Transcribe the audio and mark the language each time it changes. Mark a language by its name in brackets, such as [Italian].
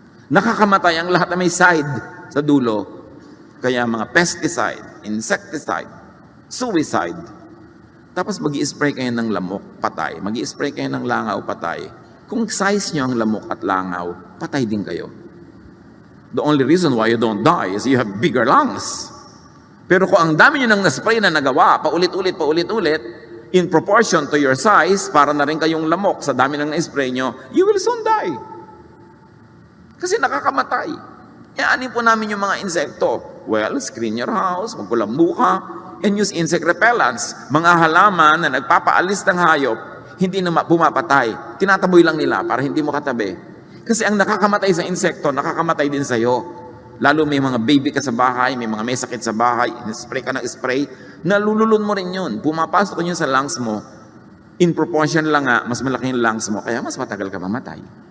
[Filipino] Nakakamatay ang lahat na may side sa dulo. Kaya mga pesticide, insecticide, suicide. Tapos mag-i-spray kayo ng lamok, patay. Mag-i-spray kayo ng langaw, patay. Kung size nyo ang lamok at langaw, patay din kayo. [English] The only reason why you don't die is you have bigger lungs. [Filipino] Pero kung ang dami nyo nang na-spray na nagawa, paulit-ulit, [English] in proportion to your size, [Filipino] para na rin kayong lamok sa dami nang na-spray nyo, [English] you will soon die. [Filipino] Kasi nakakamatay. Ianin po namin yung mga insekto. [English] Well, screen your house, [Filipino] magkulambu ka, [English] and use insect repellents. [Filipino] Mga halaman na nagpapaalis ng hayop, hindi na pumapatay. Tinataboy lang nila para hindi mo katabi. Kasi ang nakakamatay sa insekto, nakakamatay din sa'yo. Lalo may mga baby ka sa bahay, may mga may sakit sa bahay, spray ka ng spray, nalululun mo rin yun. Pumapasok yun sa lungs mo. In proportion lang nga, mas malaki yung lungs mo, kaya mas matagal ka mamatay.